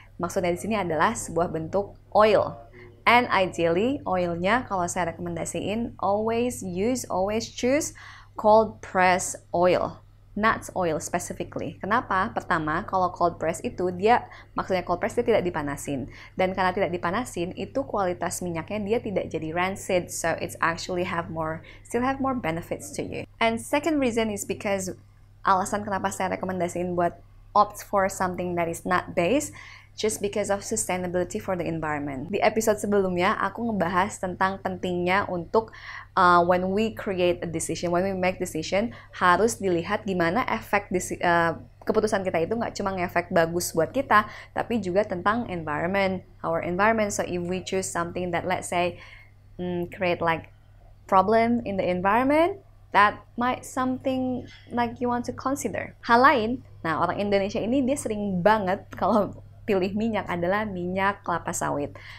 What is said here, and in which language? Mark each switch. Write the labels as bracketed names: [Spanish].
[Indonesian] Maksudnya di sini adalah sebuah bentuk oil. [English] And ideally, [Indonesian] oilnya kalau saya rekomendasiin, [English] always choose cold press oil. Nuts oil specifically. [Indonesian] Kenapa? Pertama, kalau cold press itu maksudnya cold press dia tidak dipanasin. Dan karena tidak dipanasin, itu kualitas minyaknya dia tidak jadi rancid. [English] So it's actually still have more benefits to you. And second reason is because [Indonesian] alasan kenapa saya rekomendasiin buat [English] opt for something that is nut based, just because of sustainability for the environment. [Indonesian] Di episode sebelumnya, aku ngebahas tentang pentingnya untuk [English] when we create a decision, when we make decision, [Indonesian] harus dilihat gimana efek keputusan kita itu nggak cuma ngefek bagus buat kita, tapi juga tentang [English] our environment. So if we choose something that, let's say, create like problem in the environment, that might something like you want to consider. [Indonesian] Hal lain, nah orang Indonesia ini dia sering banget kalau pilih minyak adalah minyak kelapa sawit.